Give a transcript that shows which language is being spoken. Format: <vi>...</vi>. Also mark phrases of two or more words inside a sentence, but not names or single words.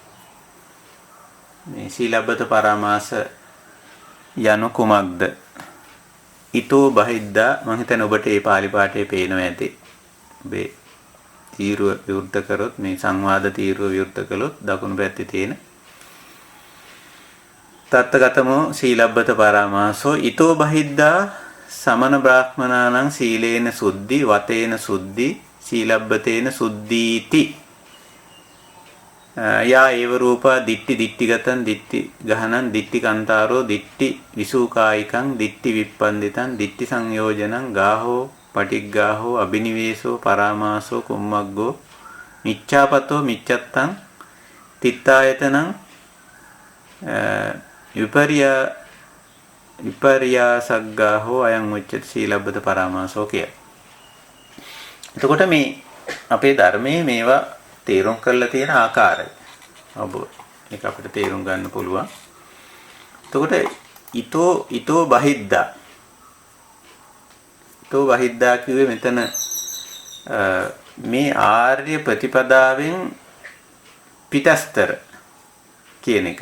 <si>මේ</si> <pi>සීලබ්බත පරාමාස</pi> <si>යනු කුමක්ද?</si> <pi>ඊතෝ බහිද්දා</pi> <si>මම හිතන්නේ ඔබට මේ පාලි පාඨයේ පේනවා ඇති. ඔබේ තීරුව විවෘත කරොත් මේ සංවාද තීරුව විවෘත කළොත් දකුණු පැත්තේ තියෙන</si> <pi>තත්තගතමෝ සීලබ්බත පරාමාසෝ ඊතෝ බහිද්දා සමන බ්‍රාහ්මනානං සීලේන සුද්ධි වතේන සුද්ධි සීලබ්බතේන සුද්ධීති යා ඒව රූපා දිට්ටි දිට්ටිගතං දිට්ටි ගහනං දිට්ටි කන්තාරෝ දිට්ටි විසූකායිකං දිට්ටි විප්පන්දිතං දිට්ටි සංයෝජනං ගාහෝ පටිග්ගාහෝ අබිනිවේසෝ පරාමාසෝ කුම්මග්ගෝ මිච්ඡාපතෝ මිච්ඡත්තං තිත්තායතනං විපර්යාසග්ගාහෝ අයං උච්චති සීලබ්බත පරාමාසෝ කිය.</pi> <si>එතකොට මේ අපේ ධර්මයේ මේවා තේරුම් කරලා තියෙන ආකාරය ඔබ ඒක අපිට තේරුම් ගන්න පුළුවන්. එතකොට</si> <pi>ඊතෝ බහිද්දා</pi> <si>කිව්වේ මෙතන මේ ආර්ය ප්‍රතිපදාවෙන් පිටස්තර කියන එකයි.</si>